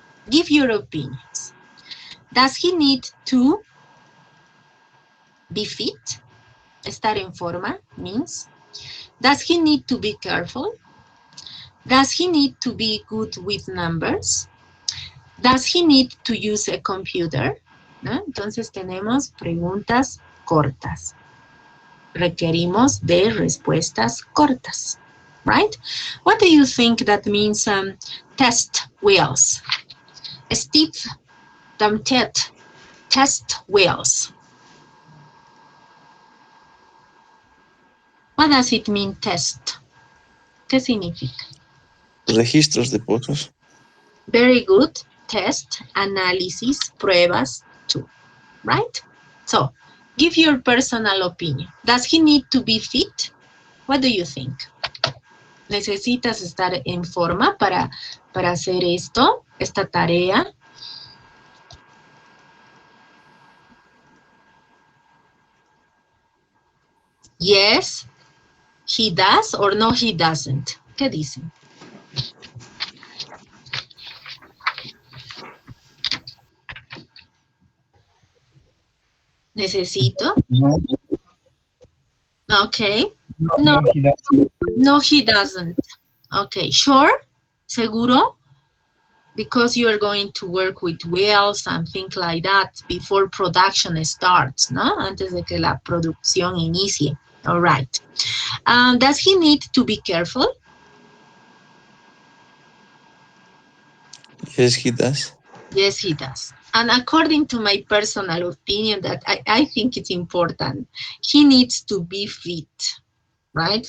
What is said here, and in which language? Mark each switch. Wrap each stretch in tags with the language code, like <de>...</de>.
<en>Give your opinions. Does he need to be fit?</en> <es>Estar en forma</es> <en>means. Does he need to be careful? Does he need to be good with numbers? Does he need to use a computer?</en> <es>¿No? Entonces tenemos preguntas cortas. Requerimos de respuestas cortas,</es> <en>right? What do you think that means test wheels? Steve Damtet test wheels. What does it mean, test?</en> <es>¿Qué significa? Registros de pozos.</es> <en>Very good. Test,</en> <es>análisis, pruebas,</es> <en>too, right? So, give your personal opinion. Does he need to be fit? What do you think?</en> <es>¿Necesitas estar en forma para hacer esto, esta tarea?</es> <en>Yes, he does, or no, he doesn't.</en> <es>¿Qué dicen? Necesito. No, Okay. no, No,</es> <en>no, he doesn't. no, he doesn't. Okay, sure.</en> <es>Seguro.</es> <en>Because you are going to work with wells and things like that before production starts,</en> <es>¿no? Antes de que la producción inicie.</es> <en>All right. Does he need to be careful? Yes, he does. Yes, he does. And according to my personal opinion, that I think it's important, he needs to be fit, right?</en>